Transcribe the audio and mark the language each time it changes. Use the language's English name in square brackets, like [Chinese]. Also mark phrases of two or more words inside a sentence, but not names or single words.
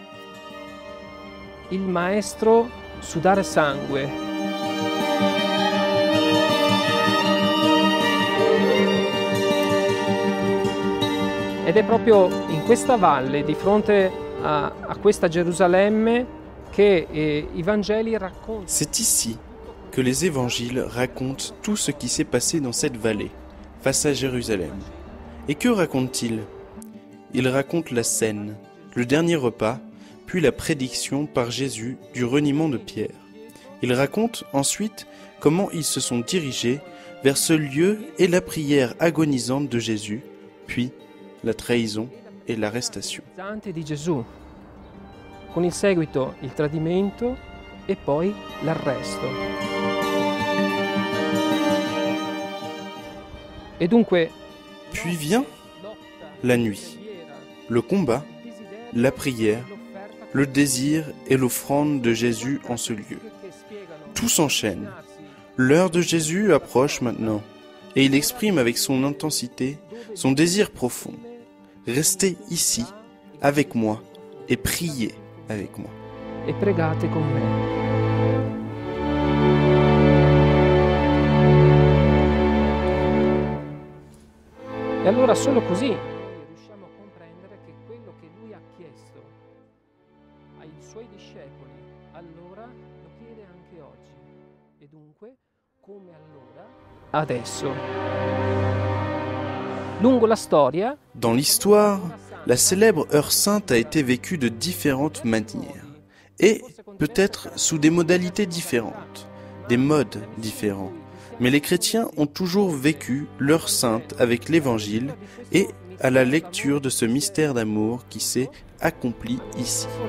[Italian] Il maestro sudare sangue. Ed è proprio in questa valle, di fronte a questa Gerusalemme, [French] c'est ici que les évangiles racontent tout ce qui s'est passé dans cette vallée, face à Jérusalem. Et que racontent-ils ? Ils racontent la scène, le dernier repas, puis la prédiction par Jésus du reniement de Pierre. Ils racontent ensuite comment ils se sont dirigés vers ce lieu et la prière agonisante de Jésus, puis la trahison et l'arrestation. [Italian] Con il seguito il tradimento e poi l'arresto. [French] Et dunque, puis vient la nuit, le combat, la prière, le désir et l'offrande de Jésus en ce lieu. Tout s'enchaîne. L'heure de Jésus approche maintenant et il exprime avec son intensité son désir profond. Restez ici, avec moi, et priez avec moi. [Italian] E pregate con me. E allora solo così riusciamo a comprendere che quello che lui ha chiesto ai suoi discepoli allora lo chiede anche oggi. E dunque, come allora, adesso. Lungo la storia, [French] dans l'histoire, la célèbre heure sainte a été vécue de différentes manières et peut-être sous des modalités différentes, des modes différents. Mais les chrétiens ont toujours vécu l'heure sainte avec l'évangile et à la lecture de ce mystère d'amour qui s'est accompli ici.